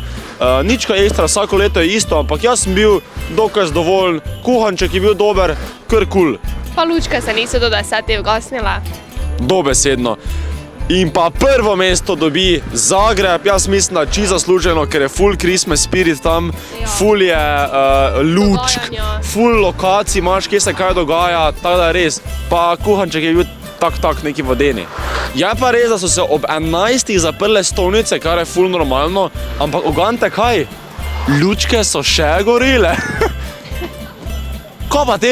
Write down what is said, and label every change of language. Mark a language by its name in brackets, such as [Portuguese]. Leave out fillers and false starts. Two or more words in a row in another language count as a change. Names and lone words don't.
[Slovenian] Nič kaj ekstra, vsako leto je isto, ampak jaz sem bil dokaj zadovoljen, kuhanček je bil dober, kar kul. Pa lučke se niso do 10 vgasnile. Dobesedno. In pa prvo mesto dobi Zagreb, jaz mislim, da čisto zasluženo, ker je full [English] Christmas spirit [Slovenian] tam, full je lučk, full lokacij imaš, kje se kaj dogaja, tako da res. Pa kuhanček je bil tak neki vodeni. Je pa res, da so se ob 11 zaprle stolnice, kar je full normalno, ampak ugante kaj? Lučke so še gorile. Ko pa ti?